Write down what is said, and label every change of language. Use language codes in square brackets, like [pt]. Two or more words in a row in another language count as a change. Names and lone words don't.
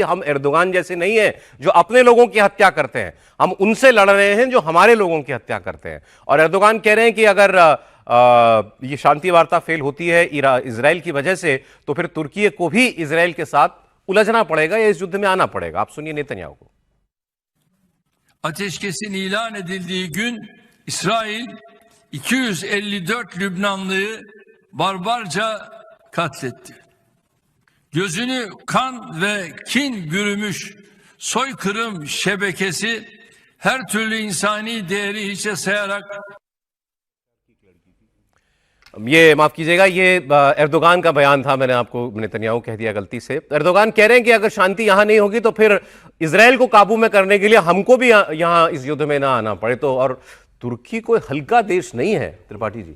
[hi] हम एर्दोगान जैसे नहीं हैं जो अपने लोगों की हत्या करते हैं, हम उनसे लड़ रहे हैं जो हमारे लोगों की हत्या करते हैं। और एर्दोगान कह रहे हैं कि अगर ये शांति वार्ता फेल होती है इजराइल की वजह से, तो फिर तुर्की को भी इजराइल के साथ उलझना पड़ेगा या इस युद्ध में आना पड़ेगा। आप सुनिए नेतन्याहू को। [tr] Ateşkesin ilan edildiği gün İsrail 254 Lübnanlıyı barbarca katletti. Gözünü kan ve kin bürümüş soykırım şebekesi her türlü insani değeri hiçe sayarak [hi] ये माफ कीजिएगा, ये एर्दोगान का बयान था, मैंने आपको नेतन्याहू कह दिया गलती से। एर्दोगान कह रहे हैं कि अगर शांति यहां नहीं होगी तो फिर इजराइल को काबू में करने के लिए हमको भी यहां इस युद्ध में ना आना पड़े। तो और तुर्की कोई हल्का देश नहीं है त्रिपाठी जी।